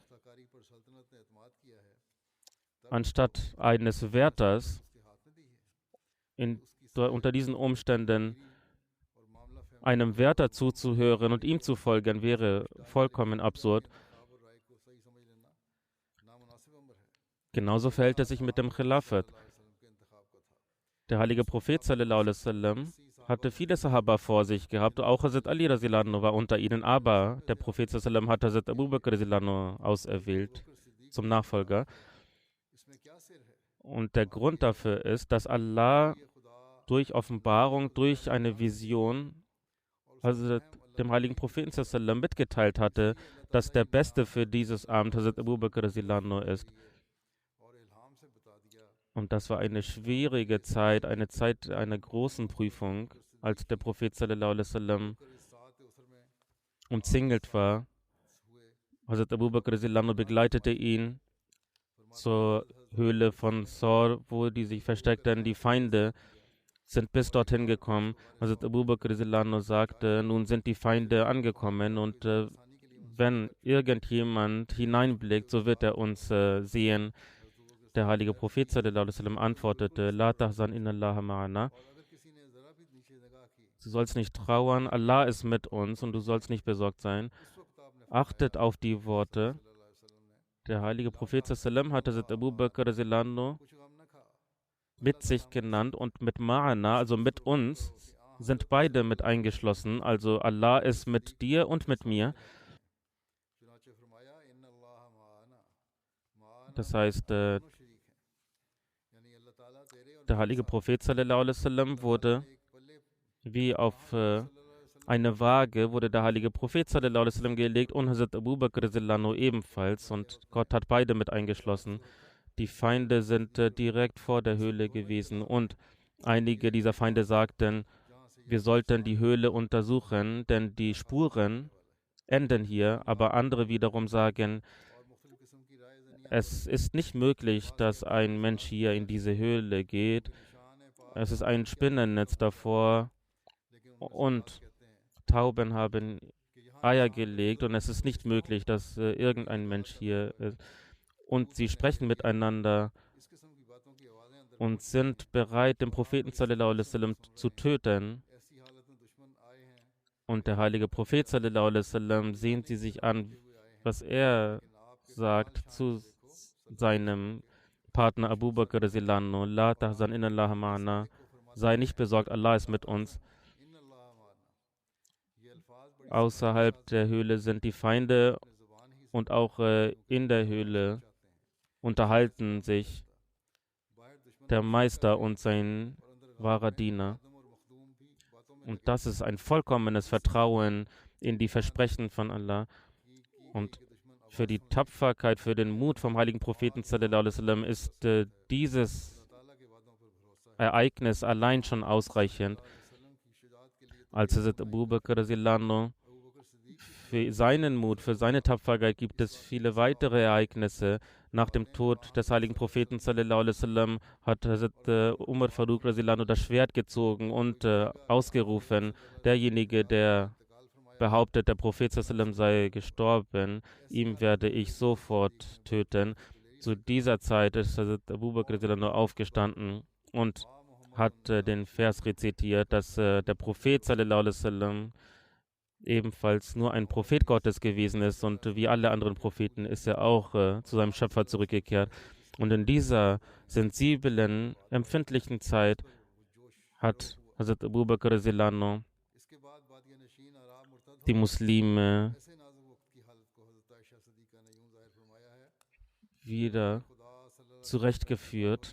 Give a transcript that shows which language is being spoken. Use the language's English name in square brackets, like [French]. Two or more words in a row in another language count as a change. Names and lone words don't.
[German] Anstatt eines Wärters unter diesen Umständen einem Wärter zuzuhören und ihm zu folgen, wäre vollkommen absurd. Genauso verhält es sich mit dem Khilafat. Der heilige Prophet [Arabic] صلى الله عليه وسلم [German] hatte viele Sahaba vor sich gehabt, auch Hazrat Ali [Arabic] رضي الله عنه [German] war unter ihnen, aber der Prophet [Arabic] صلى الله عليه وسلم [German] hat Hazrat Abu Bakr [Arabic] رضي الله عنه [German] auserwählt zum Nachfolger. Und der Grund dafür ist, dass Allah durch Offenbarung, durch eine Vision Hazrat dem heiligen Propheten [Arabic] صلى الله عليه وسلم [German] mitgeteilt hatte, dass der Beste für dieses Amt Hazrat Abu Bakr [Arabic] رضي الله عنه [German] ist. Und das war eine schwierige Zeit, eine Zeit einer großen Prüfung, als der Prophet [Arabic] صلى الله عليه وسلم [German] umzingelt war. Hazrat Abu Bakr [Arabic] رضي الله عنه [German] begleitete ihn zur Höhle von Sor, wo die sich versteckten. Die Feinde sind bis dorthin gekommen. Hazrat Abu Bakr [Arabic] رضي الله عنه [German] sagte, nun sind die Feinde angekommen und wenn irgendjemand hineinblickt, so wird er uns sehen. Der heilige Prophet [Arabic] صلى الله عليه وسلم antwortete, لا تحزن إن الله معنا. [German] Du sollst nicht trauern, Allah ist mit uns und du sollst nicht besorgt sein. Achtet auf die Worte. Der heilige Prophet [Arabic] صلى الله عليه وسلم [German] hatte Hazrat Abu Bakr [Arabic] رضي الله عنه [German] mit sich genannt und mit Ma'ana, also mit uns, sind beide mit eingeschlossen. Also Allah ist mit dir und mit mir. Das heißt, der heilige Prophet [Arabic] صلى الله عليه وسلم [German] wurde wie auf eine Waage, wurde der heilige Prophet [Arabic] صلى الله عليه وسلم [German] gelegt und Hazrat Abu Bakr [Arabic] رضي الله عنه [German] ebenfalls und Gott hat beide mit eingeschlossen. Die Feinde sind direkt vor der Höhle gewesen und einige dieser Feinde sagten, wir sollten die Höhle untersuchen, denn die Spuren enden hier, aber andere wiederum sagen, es ist nicht möglich, dass ein Mensch hier in diese Höhle geht Es ist ein Spinnennetz davor und Tauben haben Eier gelegt und es ist nicht möglich, dass irgendein Mensch hier ist. Und sie sprechen miteinander und sind bereit, den Propheten [Arabic] صلى الله عليه وسلم [German] zu töten. Und der heilige Prophet [Arabic] صلى الله عليه وسلم [German] sehen sie sich an, was er sagt zu seinem Partner Abu Bakr [Arabic] رضي الله عنه, لا تحزن إن الله معنا, [German] sei nicht besorgt, Allah ist mit uns. Außerhalb der Höhle sind die Feinde und auch in der Höhle unterhalten sich der Meister und sein wahrer Diener. Und das ist ein vollkommenes Vertrauen in die Versprechen von Allah. Und für die Tapferkeit, für den Mut vom heiligen Propheten [Arabic] صلى الله عليه وسلم [German] ist dieses Ereignis allein schon ausreichend. Als Hazrat Abu Bakr [Arabic] رضي الله عنه, [German] für seinen Mut, für seine Tapferkeit gibt es viele weitere Ereignisse. Nach dem Tod des heiligen Propheten [Arabic] صلى الله عليه وسلم [German] hat Hazrat Umar Farooq [Arabic] رضي الله عنه [German] das Schwert gezogen und ausgerufen, derjenige, der behauptet, der Prophet [Arabic] صلى الله عليه وسلم [German] sei gestorben, ihm werde ich sofort töten. Zu dieser Zeit ist Hazrat Abu Bakr [Arabic] رضي الله عنه [German] aufgestanden und hat den Vers rezitiert, dass der Prophet [Arabic] صلى الله عليه وسلم [German] ebenfalls nur ein Prophet Gottes gewesen ist und wie alle anderen Propheten ist er auch zu seinem Schöpfer zurückgekehrt. Und in dieser sensiblen, empfindlichen Zeit hat Hazrat Abu Bakr [Arabic] رضي الله عنه [German] die Muslime wieder zurechtgeführt.